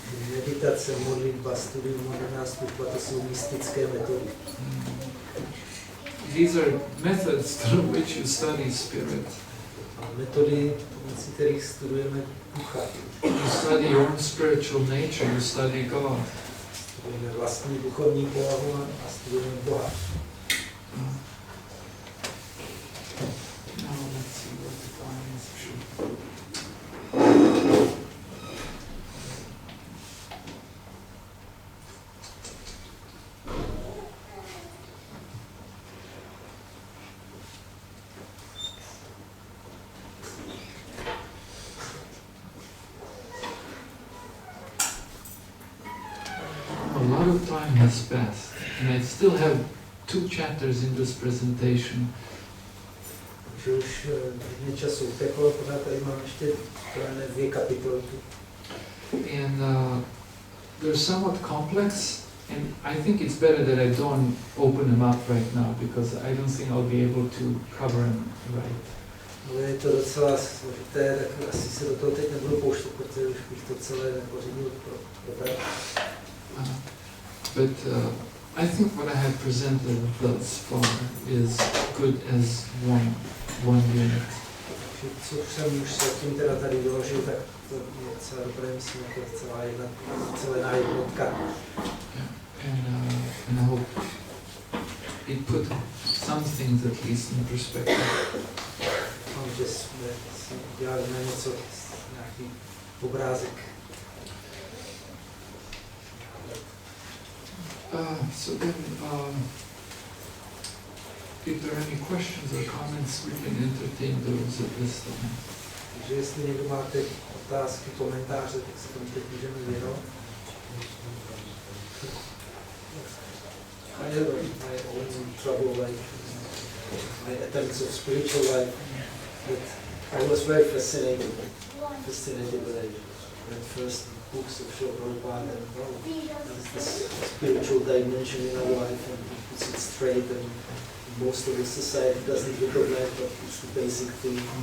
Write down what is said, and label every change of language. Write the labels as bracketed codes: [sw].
[cs] Meditace, modlitba, studium modernástupa, to jsou mystické metody. [en] These are methods through which you study spirit. [cs] A metody, pomocí kterých studujeme ducha. [en] You study your own spiritual nature, you study God. [cs] Studujeme vlastní duchovní povahu a studujeme Boha. [en] Now let's see what the time is. A lot of time has passed, and I still have 2 chapters in this presentation. [cs] Že už hodně času uteklo, pořád tady mám ještě 2 kapitoly. [en] And they're somewhat complex, and I think it's better that I don't open them up right now, because I don't think I'll be able to cover them right. [cs] Ale je to docela složité, tak asi se do toho teď nebudu pouštět, protože už bych to celé nepořídil probrat. [en] But I think what I have presented thus far is good as one unit. [cs] Co jsem už zatím teda tady doložil, tak to je celé dobré, myslím, jako celá jednotka. [en] And I hope it put some things at least in perspective. [cs] Že jsme si udělali na něco, nějaký obrázek. [en] So then, if there are any questions or comments, we can entertain those at this time. [cs] Takže jestli někdo máte otázky, komentáře, tak se tomu teď můžeme věnovat. [en] I have my own trouble, like my attempts of spiritual life, but I was very fascinated when I read first books of Srila Prabhupada, and there's this spiritual dimension in our life, and he puts it straight, and most of the society doesn't recognize, but it's the basic thing.